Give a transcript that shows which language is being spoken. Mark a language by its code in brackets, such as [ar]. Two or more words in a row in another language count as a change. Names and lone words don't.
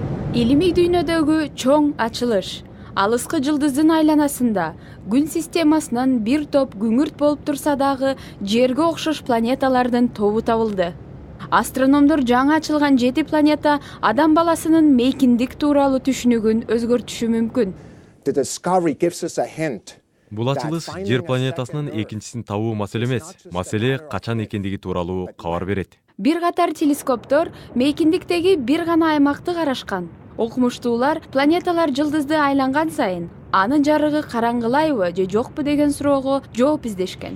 [ky] Илимий дүйнөдөгү чоң ачылыш. Алыскы жылдыздын айланасында күн системасынан бир топ күңүрт болуп турса дагы Жерге окшош планеталардын тобу табылды. Астрономдор жаңы ачылган 7 планета адам баласынын мейкиндик тууралуу түшүнүгүн өзгөртүшү мүмкүн. [en] The discovery gives us a hint. [ky] Бул ачылыш Жер планетасынын экинчисин табуу маселе эмес. Маселе качан экендиги тууралуу кабар берет. Бир катар телескоптор мейкиндиктеги бир гана аймакты карашкан. Окумуштуулар планеталар жылдызды айланган сайын анын жарыгы караңгылайбы же жокпу деген суроого жооп издешкен.